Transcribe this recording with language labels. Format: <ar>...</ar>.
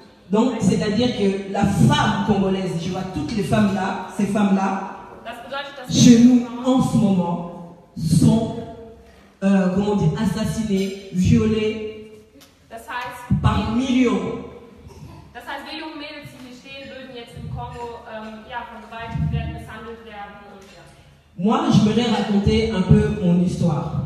<fr>Donc, c'est-à-dire que la femme congolaise, je vois toutes les femmes là, ces femmes-là, chez nous, en ce moment, sont assassinées, violées par millions.</fr> <de>Das heißt, wir jungen Mädels, die hier stehen, würden jetzt im Kongo vergewaltigt werden, misshandelt werden und ja.</de> <fr>Moi, je voudrais raconter un peu mon histoire.</fr>